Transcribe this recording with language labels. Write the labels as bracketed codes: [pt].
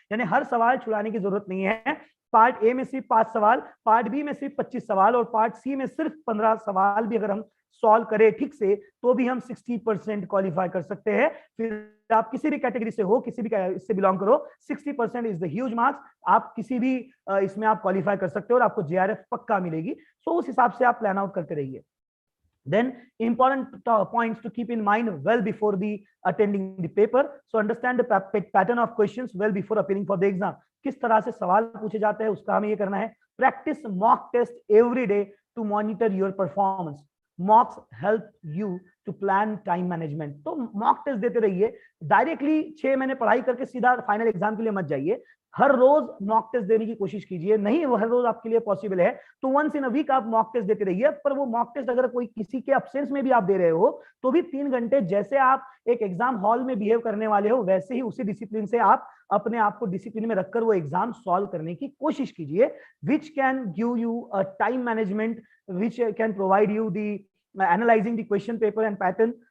[hi] यानी हर सवाल छुड़ाने की जरूरत नहीं है। पार्ट ए में सिर्फ 5 सवाल, पार्ट बी में सिर्फ 25 सवाल, और पार्ट सी में सिर्फ 15 सवाल भी अगर हम सॉल्व करें ठीक से, तो भी हम 60% क्वालिफाई कर सकते हैं। फिर आप किसी भी कैटेगरी से हो, किसी भी इससे बिलोंग करो, [en] 60% is the huge marks. [hi] आप किसी भी इसमें आप क्वालिफाई कर सकते हो और आपको जेआरएफ पक्का मिलेगी। सो उस हिसाब से आप प्लान आउट करते रहिए। [en] Then important points to keep in mind well before the attending the paper. So understand the pattern of questions well before appearing for the exam. [hi] किस तरह से सवाल पूछे जाते हैं उसका हमें ये करना है। [en] Practice mock test every day to monitor your performance. Mocks help you to plan time management. [hi] तो मॉक टेस्ट देते रहिए। डायरेक्टली 6 महीने पढ़ाई करके सीधा फाइनल एग्जाम के लिए मत जाइए। हर रोज मॉक टेस्ट देने की कोशिश कीजिए, नहीं वो हर रोज आपके लिए पॉसिबल है तो [en] once in a week [hi] आप मॉक टेस्ट देते रहिए। पर वो मॉक टेस्ट अगर कोई किसी के अब्सेंस में भी आप दे रहे हो तो भी 3 घंटे जैसे आप एक एग्जाम हॉल में बिहेव करने वाले हो वैसे ही उसी डिसिप्लिन से आप अपने आप को डिसिप्लिन में रखकर वो एग्जाम सॉल्व करने की कोशिश कीजिए, [en] Which can give you a time management, which can provide you the analysing the question paper and pattern.